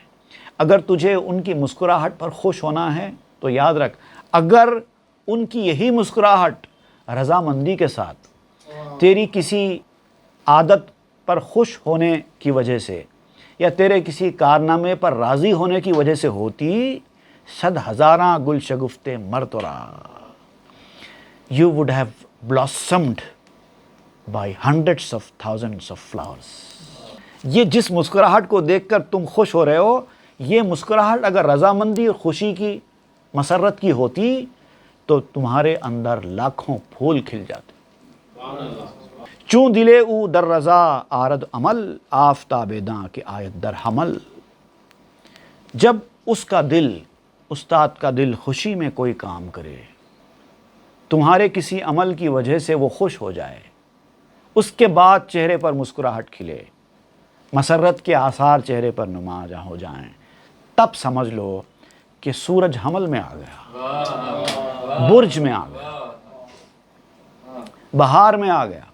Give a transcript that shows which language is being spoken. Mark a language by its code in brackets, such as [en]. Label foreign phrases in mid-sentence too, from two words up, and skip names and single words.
[ur] اگر تجھے ان کی مسکراہٹ پر خوش ہونا ہے تو یاد رکھ، اگر ان کی یہی مسکراہٹ رضامندی کے ساتھ تیری کسی عادت پر خوش ہونے کی وجہ سے یا تیرے کسی کارنامے پر راضی ہونے کی وجہ سے ہوتی، [fa] صد ہزاراں گل شگفتے مر تو را، [en] you would have blossomed by hundreds of thousands of flowers۔ [ur] یہ جس مسکراہٹ کو دیکھ کر تم خوش ہو رہے ہو، یہ مسکراہٹ اگر رضامندی اور خوشی کی مسرت کی ہوتی تو تمہارے اندر لاکھوں پھول کھل جاتے۔ [fa] چوں دلے او در رضا آرد عمل، آفتاب داں کہ آیت در حمل۔ [ur] جب اس کا دل، استاد کا دل خوشی میں کوئی کام کرے، تمہارے کسی عمل کی وجہ سے وہ خوش ہو جائے، اس کے بعد چہرے پر مسکراہٹ کھلے، مسرت کے آثار چہرے پر نمایاں ہو جائیں، تب سمجھ لو کہ سورج حمل میں آ گیا، برج میں آ گیا، بہار میں آ گیا۔